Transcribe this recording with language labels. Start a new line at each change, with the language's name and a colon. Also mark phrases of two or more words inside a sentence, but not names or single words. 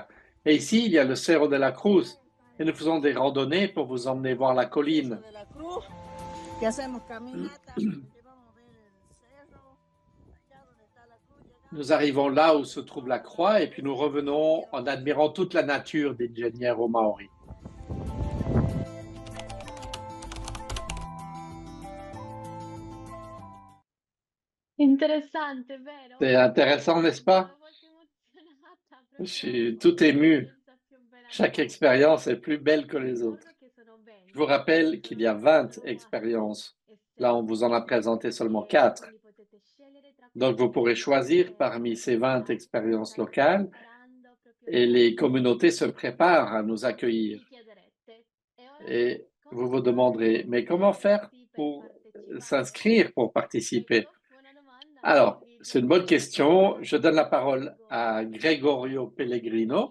French: Et ici, il y a le Cerro de la Cruz. Et nous faisons des randonnées pour vous emmener voir la colline. Nous arrivons là où se trouve la croix et puis nous revenons en admirant toute la nature d'Ingeniero Maori.
Italian: Interessante, vero?
French: C'est intéressant, n'est-ce pas?
Italian: Sono molto emozionata,
French: Je
Italian: proprio
French: suis tout ému.
Italian: sensazione
French: Chaque
Italian: veramente.
French: expérience est plus belle que les autres.
Italian: Ricordo che sono 20.
French: Je vous rappelle qu'il y a 20 expériences. Là, on vous en a présenté seulement 4.
Italian: Quindi potete scegliere tra
French: Donc, vous pourrez choisir parmi ces 20 expériences locales et les communautés se préparent à nous accueillir. Et vous vous demanderez, mais comment faire pour s'inscrire, pour participer? Alors, c'est une bonne question. Je donne la parole à Gregorio Pellegrino.